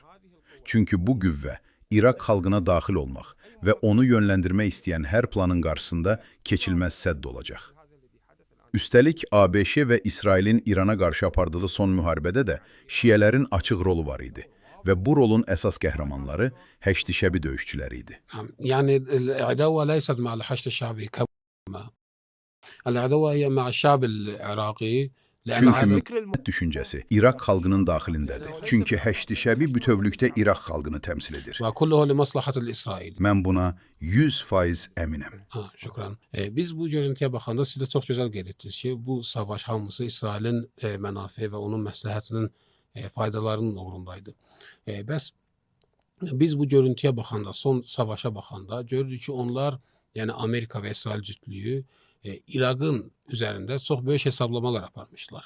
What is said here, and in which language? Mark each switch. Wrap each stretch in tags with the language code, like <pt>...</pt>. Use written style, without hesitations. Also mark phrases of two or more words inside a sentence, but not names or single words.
<az>Çünki bu qüvvə İraq xalqına daxil olmaq və onu yönləndirmək istəyən hər planın qarşısında keçilməz sədd olacaq. Üstəlik, ABŞ və İsrailin İrana qarşı apardığı son müharibədə də şiələrin açıq rolu var idi və bu rolun əsas qəhrəmanları Həşti Şəbi döyüşçüləri idi.</az> <ar>يعني العداوة ليست مع الحشد الشعبي كما العداوة هي مع الشعب العراقي.</ar> <az>Çünki müqavimət düşüncəsi İraq xalqının daxilindədir. Çünki Həşti Şəbi bütövlükdə İraq xalqını təmsil edir.</az> <ar>وكله لمصلحة الإسرائيل.</ar> <az>Mən buna 100% əminəm. Şükran. Biz bu görüntüyə baxanda siz də çox gözəl qeyd etdiniz ki, bu savaş hamısı İsrailin mənafe və onun məsləhətinin faydalarının uğrundaydı. Bəs biz bu görüntüyə baxanda, son savaşa baxanda görürük ki, onlar, yəni Amerika və İsrail cütlüyü İraqın üzərində çox böyük hesablamalar aparmışlar.</az>